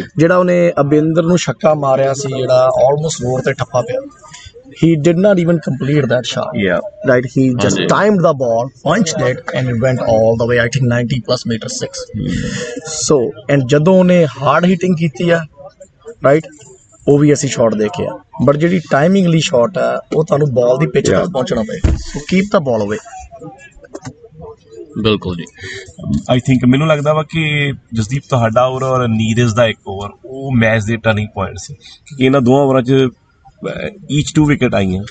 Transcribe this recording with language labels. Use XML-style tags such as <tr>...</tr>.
<pa>ਜਿਹੜਾ ਉਹਨੇ ਅਬਿੰਦਰ ਨੂੰ ਛੱਕਾ ਮਾਰਿਆ ਸੀ, ਜਿਹੜਾ ਆਲਮੋਸਟ ਰੋਡ ਤੇ ਠੱਪਾ ਪਿਆ,</pa> <en>he did not even complete that shot. Right, he just timed the ball, punched it and it went all the way, I think 90 plus meter 6. So and</en> <pa>ਜਦੋਂ ਉਹਨੇ hard hitting ਕੀਤੀ ਆ right, ਉਹ ਵੀ ਅਸੀਂ shot ਦੇਖੇ ਆ, but ਜਿਹੜੀ timing ਲਈ ਸ਼ਾਟ ਆ ਉਹ ਤੁਹਾਨੂੰ ਬਾਲ ਦੀ ਪਿੱਚ ਤੱਕ ਪਹੁੰਚਣਾ ਪਏਗਾ।</pa> <en>So keep the ball away.</en> <pa>ਬਿਲਕੁਲ ਜੀ। ਆਈ ਥਿੰਕ ਮੈਨੂੰ ਲੱਗਦਾ ਵਾ ਕਿ ਜਸਦੀਪ ਤੁਹਾਡਾ ਓਵਰ ਔਰ ਨੀਰਜ ਦਾ ਇੱਕ ਓਵਰ ਉਹ ਮੈਚ ਦੇ ਟਰਨਿੰਗ ਪੁਆਇੰਟ ਸੀ, ਕਿਉਂਕਿ ਇਹਨਾਂ ਦੋਵਾਂ ਓਵਰਾਂ 'ਚ ਈਚ 2 ਵਿਕਟ ਆਈਆਂ।</pa>